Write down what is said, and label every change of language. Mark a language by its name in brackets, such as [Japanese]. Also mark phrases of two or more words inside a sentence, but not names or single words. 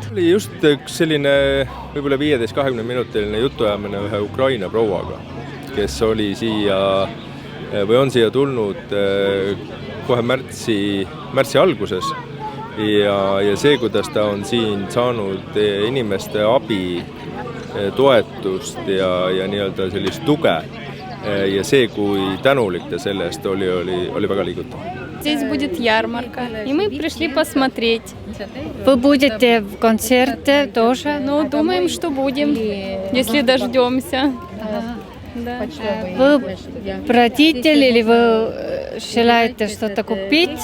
[Estonian] Oli just üks selline võib-olla 15-20 minutiline jutuajamine ühe Ukraina prouaga, kes oli siia või on siia tulnud kohe märtsi alguses ja see, kuidas ta on siin saanud inimeste abi, toetust ja nii-öelda sellist tuge ja see, kui tänulik ta selle eest oli väga liigutav. [Russian] Здесь будет ярмарка, и мы пришли посмотреть. Вы будете в концерте тоже? Ну, думаем, что будем, если дождемся. Да. Вы родители или вы желаете что-то купить?